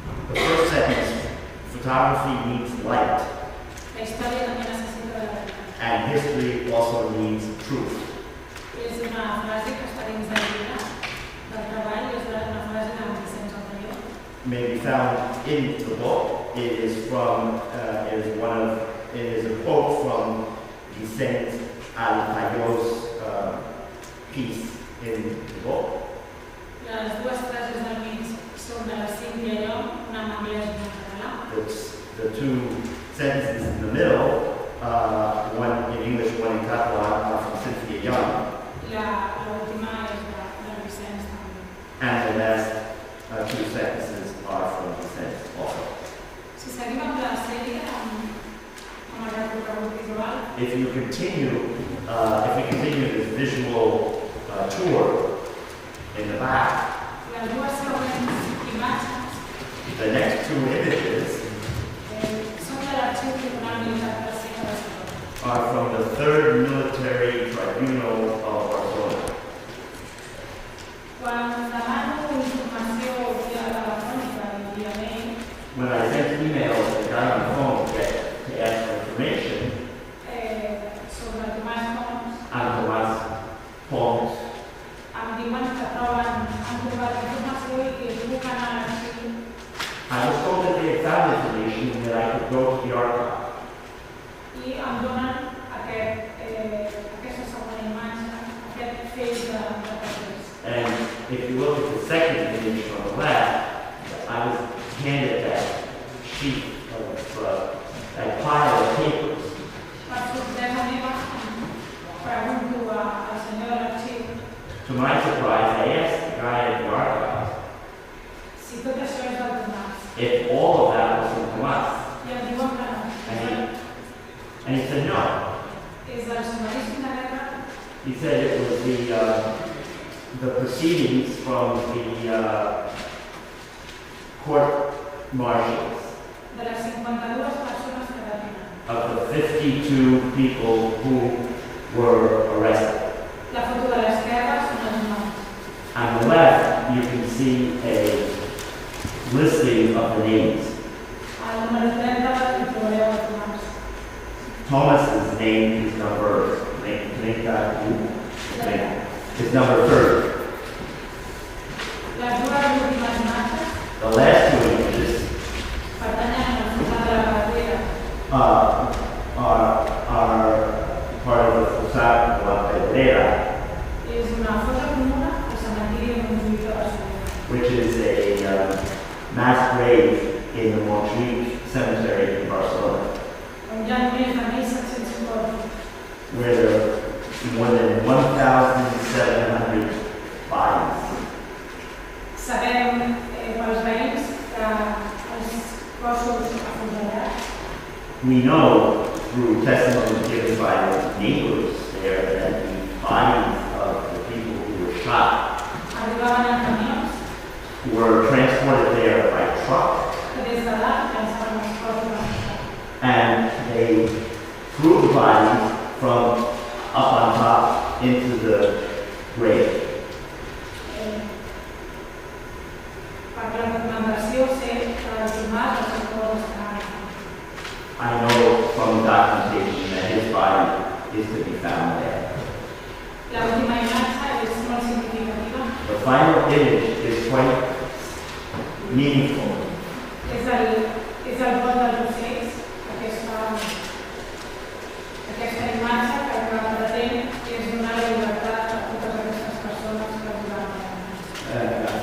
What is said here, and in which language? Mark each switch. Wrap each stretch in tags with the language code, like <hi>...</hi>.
<en>The first sentence, photography needs light,</en> <ca>La història també necessita de la veritat.</ca> <en>and history also needs truth.</en> <ca>És una frase que està dins del llibre del treball, és una frase de Vicent Anterior.</ca> <en>May be found in the book. It is a quote from Vicent Altayo's piece in the book.</en> <ca>Les dues frases del mig són de la Sílvia i Llum, una en anglès i una en català.</ca> <en>The two sentences in the middle, one in English, one in Catalan, are from Cynthia Young.</en> <ca>L'última és de Vicenç també.</ca> <en>And the last two sentences are from Vicente also.</en> <ca>Si seguim amb la sèrie, amb el recorregut visual,</ca> <en>If we continue this visual tour in the back,</en> <ca>les dues següents imatges</ca> <en>the next two images</en> <ca>són de l'Arxiu Tribunal Militar de la Ciutat de Barcelona.</ca> <en>are from the 3rd Military Tribunal of Barcelona.</en> <ca>Quan demano informació via telefònica i via mail,</ca> <en>When I sent emails to the guy on the phone to ask for information,</en> <ca>sobre Tomás Pons,</ca> <en>I'm Tomás Pons,</en> <ca>em diuen que han trobat informació i que es puc anar a l'arxiu</ca> <en>I was told that they had found information and that I could go to the archive.</en> <ca>i em donen aquesta segona imatge, aquest feix de papers.</ca> <en>And if you look at the second image on the left, I was handed that sheet of that pile of papers.</en> <ca>Per sorpresa meva, pregunto al senyor de l'arxiu</ca> <en>To my surprise, I asked the guy at the archive</en> <ca>si tot això és del Tomàs.</ca> <en>if all of that was from Tomás.</en> <ca>I em diuen que no.</ca> <en>And he said no.</en> <ca>És del sumaríssim de guerra,</ca> <en>He said it was the proceedings from the court martials</en> <ca>de les 52 persones que detenen.</ca> <en>of the 52 people who were arrested.</en> <ca>La foto de l'esquerra són els noms.</ca> <en>On the left, you can see a listing of the names.</en> <ca>Al número 30 hi trobareu el Tomàs.</ca> <en>Thomas's name is number, is number 30.</en> <ca>Les dues últimes imatges</ca> <en>The last two images</en> <ca>pertanyen al final de la carretera.</ca> <en>are part of the Sota de la Pedrera,</en> <ca>És una foto comuna al cementiri de Montjuïc de Barcelona.</ca> <en>which is a mass grave in the Montjuïc Cemetery in Barcelona,</en> <ca>On hi ha més de 1.700 morts.</ca> <en>where there are more than 1,700 bodies.</en> <ca>Sabem pels veïns que els cossos afusellats</ca> <en>We know through testimony given by the neighbors there that the bodies of the people who were shot</en> <ca>arribaven en camions</ca> <en>were transported there by truck,</en> <ca>que des de dalt llançaven els cossos afusellats.</ca> <en>and they threw the bodies from up on top into the grave.</en> <ca>Per la documentació sé que el Tomàs els cossos estaven.</ca> <en>I know from documentation that his body is to be found there.</en> <ca>L'última imatge és molt significativa.</ca> <en>The final image is quite meaningful.</en> <ca>És el vol dels ocells, aquesta imatge que el que pretén és donar la llibertat a totes aquestes persones que es van</ca>